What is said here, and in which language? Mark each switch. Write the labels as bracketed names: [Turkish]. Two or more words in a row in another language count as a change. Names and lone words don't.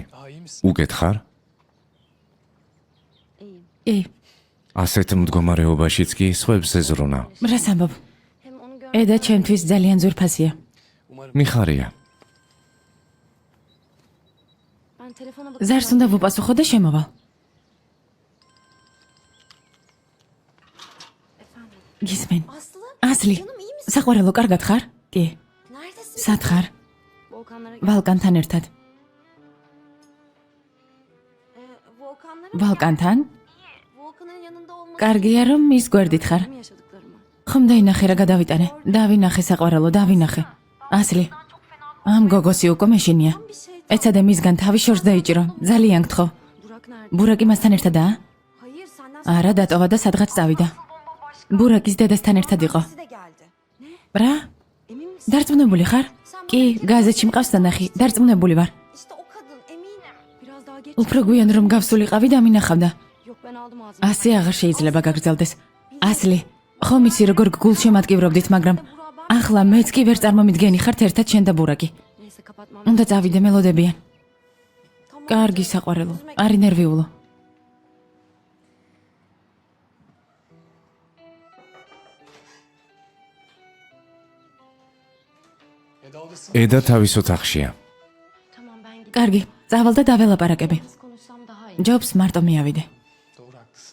[Turkish] daha iyi misin? [Georgian] უკეთ ხარ? კი, ასეთ მდგომარეობაშიც კი სხვებს ეზრუნა. რას ამბობ? [Turkish] hem onu gör [Georgian] ედა ჩემთვის ძალიან ზურფასია. [Turkish] Umarım [Georgian] მიხარია. [Turkish] ben telefona bakıp [Georgian] ზარს უნდა ვუპასუხო და შემოვალ. გისმენ. [Turkish] Aslı [Georgian] ასლი, [Turkish] canım iyi misin? [Georgian] საყვარელო, კარგად ხარ? კი. [Turkish] Neredesin? [Georgian] სად ხარ? [Turkish] Volkanlara [Georgian] ვალკანთან ერთად. [Turkish] Volkanlara [Georgian] ვალკანთან? [Turkish] Volkan'ın yanında olması [Georgian] კარგია რომ მის გვერდით ხარ. [Turkish] benim yaşadıklarımı. [Georgian] ხომ დაინახე რა გადავიტანე? დავინახე საყვარელო, დავინახე. ასლი. ამ გოგოსი უკვე მეშინია. [Turkish] Bir şey [Georgian] ეცადე მისგან თავი შორს დაიჭირო. ძალიან გთხოვ. [Turkish] Burak nerede? [Georgian] ბურაკი მასთან ერთადაა? [Turkish] Hayır senden [Georgian] არა, დატოვა და სადღაც წავიდა. ბურაკის დედასთან ერთად იყო. [Turkish] de geldi. [Georgian] რა? [Turkish] Emin misin? [Georgian] დარწმუნებული ხარ? კი, გაზეთში მყავს თანახი. დარწმუნებული ვარ. [Turkish] İşte o kadın eminim. Biraz daha geç. [Georgian] უფრო გვიან რომ გავსულიყავი და მინახავდა. [Turkish] Yok ben aldım ağzıma. [Georgian] ასე აღარ შეიძლება გაგრძელდეს. ასლი, ხომ იცი როგორ გულშემატკივრობდით, მაგრამ ახლა მეც კი ვერ წარმომიდგენი ხართ ერთად შენ და ბურაკი. [Turkish] Neyse kapatmam. [Georgian] უნდა წავიდე, მელოდებიან. [Turkish] Tamam. [Georgian] კარგი საყვარელო, არი ნერვიულო. [Turkish] Eda odasın. [Georgian] ედა თავის ოთახშია. [Turkish] Tamam ben gideyim. [Georgian] კარგი, წავალ და დაველაპარაკები. [Turkish] Yalnız konuşsam daha iyi. [Georgian] ჯობს მარტო მიავიდე. [Turkish] Doğru haklısın.